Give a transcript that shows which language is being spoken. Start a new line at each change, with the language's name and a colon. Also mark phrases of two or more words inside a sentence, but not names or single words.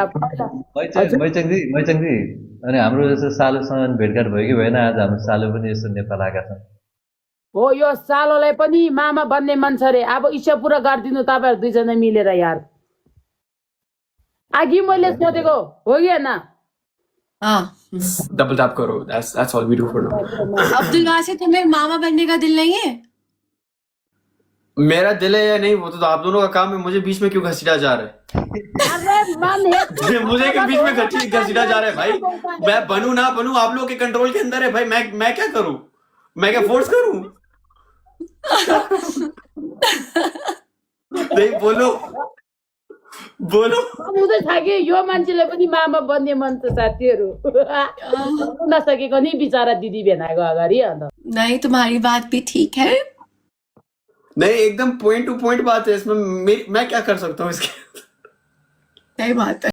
Nepali: मैचाङ दिदी अनि हाम्रो जस्तो सालोसँग भेटघाट भयो कि भएन आज हाम्रो सालो पनि यसो नेपाल आएका छन् हो यो सालोलाई पनि मामा बन्ने मन छ रे अब इच्छा पुरा गरिदिनु तपाईँहरू दुईजना मिलेर यार अघि मैले सोधेको हो कि होइन
Hindi: डबल टैप करो
English: that's all we do for now
Hindi: अब्दुल वासित तुम्हें मामा बनने का दिल नहीं है मेरा दिल है या नहीं वो तो आप दोनों का काम है मुझे बीच में क्यों घसीटा जा रहा है मुझे के बीच में घसीटा जा रहा है भाई मैं बनूं ना बनूं आप लोगों के कंट्रोल के अंदर है भाई मैं क्या करूं मैं क्या फोर्स करूं नहीं बोलो
Nepali: यो मान्छेले पनि मामा बन्ने मन छ साथीहरू नसकेको नि बिचारा दिदी भेनाको अगाडि अन्त
Hindi: नहीं तुम्हारी बात भी ठीक है नहीं एकदम
English: point to point
Hindi: बात है इसमें मैं क्या कर सकता हूँ इसके सही बात है